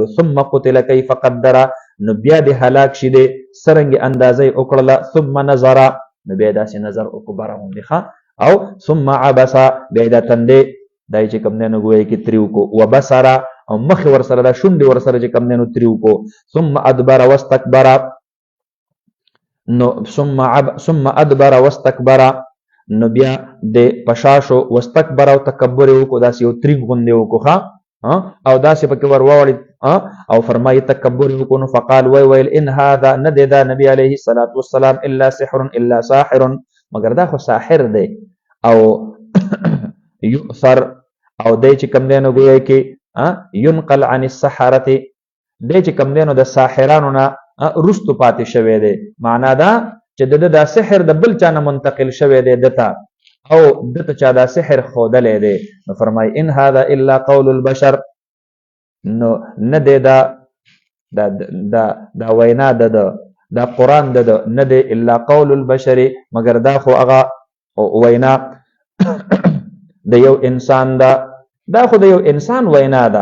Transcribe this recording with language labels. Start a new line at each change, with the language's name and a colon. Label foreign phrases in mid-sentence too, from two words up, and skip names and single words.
Arabic: ثم قتل کیف قدر،
Pashto: نو بیا دې هلاک شي دی څرنګې اندازه یې وکړله.
Arabic: ثم نظر،
Pashto: نو بیا داسې نظر وکړو بره غوندې. او
Arabic: ثم عبس،
Pashto: بیا دا تندې دای چې کوم دی نو ګویا کې تریو کو. وبصر، او مخې ورسره دا شونډې ورسره چې کوم دی نو تریو کو.
Arabic: ثم ادبر واستكبر، نو ثم ادبر واستكبر،
Pashto: نو بیا د پشاشو واستكبر او تکبر وکړو، داسې یو تریګ غوندې وکړو او داسې پکې ور واوړي. او فرمایي تکبر وکړو. نو
Arabic: فقال ویل ان هذا،
Pashto: نه دی دا نبی
Arabic: علیه الصلاة والسلام الا سحر، الا ساحر،
Pashto: مگر دا خو ساحر دی. او یؤثر، او دی چې کوم دی نو ګویا کې
Arabic: ينقل عن السحرة،
Pashto: دی چې کوم دی نو د ساحرانو نه رستو پاتې شوی دی. معنا دا چې د دا سحر د بل چا نه منتقل شوی دی دته، او دته چا دا سحر ښودلی دی. نو فرمایي
Arabic: ان هذا الا قول البشر،
Pashto: نو نه دی دا وینا دا قرآن نه دی
Arabic: الا قول البشر،
Pashto: مگر دا خو هغه وینا د یو انسان ده. دا خو د یو انسان وینا ده.